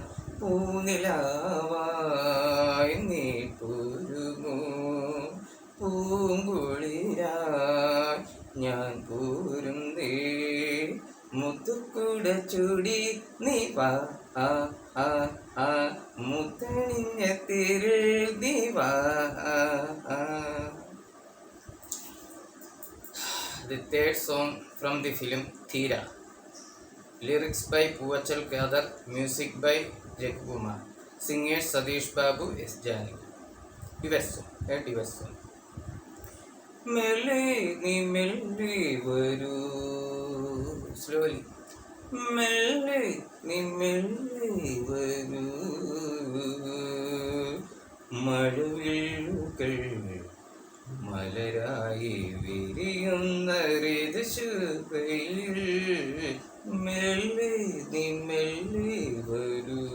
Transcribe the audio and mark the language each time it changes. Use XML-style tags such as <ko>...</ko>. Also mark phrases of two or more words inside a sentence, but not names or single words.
<ml>പൂനിലാവായി നീ പോരുമോ പൂങ്കുളിരായി ഞാൻ പോരുന്നേ മുത്തുക്കുട ചൂടി നീ വാ ആ ആ ആ മുത്തണിഞ്ഞ തേരിൽ നീ വാ ആ ആ.</ml> <en>The third song from the film Theera. Lyrics by Puvachal Kadar, music by Jayakumar. Singers Sadish Babu, S. Janaki. Diverse song, a diverse song.</en> <ml>മെല്ലെ നീ മെല്ലെ വരൂ. Slowly. മെല്ലെ നീ മെല്ലെ വരൂ. മഴവില്ലുകൾ മലരായി വിരിയുന്ന ഋതുശുഭയിൽ മെല്ലെ നീ മെല്ലെ വരൂ</ml>